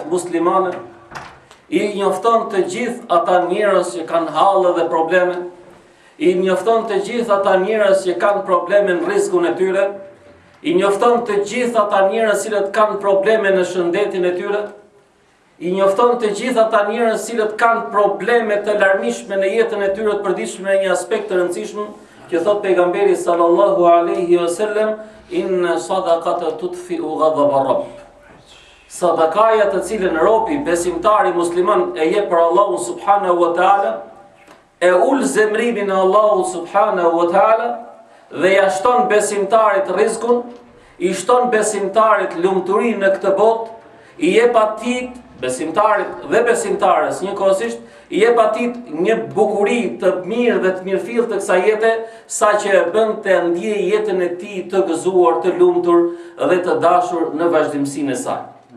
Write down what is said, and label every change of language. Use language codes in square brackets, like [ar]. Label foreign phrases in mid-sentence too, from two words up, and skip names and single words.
[sq] muslimane, i njofton të gjithë ata njerëz që kanë hallë dhe probleme, i njofton të gjithë ata njerëz që kanë probleme në rrezikun e tyre, i njofton të gjithë ata njerëz që kanë probleme në shëndetin e tyre, i njofton të gjithë ata njerëz që kanë probleme të larmishme në jetën e tyre të përditshme në një aspekt të rëndësishëm, që thot pejgamberi [ar] صلى الله عليه وسلم إن الصدقة تطفئ غضب الرب. [sq] Sadakaja të cilën robi besimtari musliman e jep për Allahun [ar] سبحانه وتعالى, [sq] e ul zemrimin e Allahut [ar] سبحانه وتعالى [sq] dhe ja shton besimtarit rrezikun, i shton besimtarit lumturinë në këtë botë, i jep atij besimtarit dhe besimtarës njëkohësisht, i jep atij një bukuri të mirë dhe të mirëfill të kësaj jete, saqë e bën të ndjejë jetën e tij të gëzuar, të lumtur dhe të dashur në vazhdimsinë e saj.